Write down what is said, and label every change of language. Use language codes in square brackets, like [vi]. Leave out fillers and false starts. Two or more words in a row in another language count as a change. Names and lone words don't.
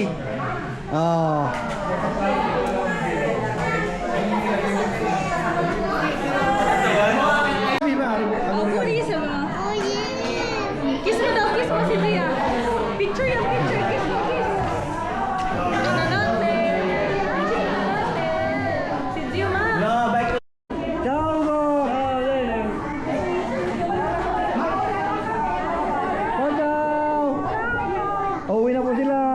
[tl] Oh. Kiss mo daw, kiss mo si Tia. Picture yan, picture. Kiss mo, kiss. Si Diuma. [it] Ciao, Ugo! Ciao! [tl] Uuwi na po sila.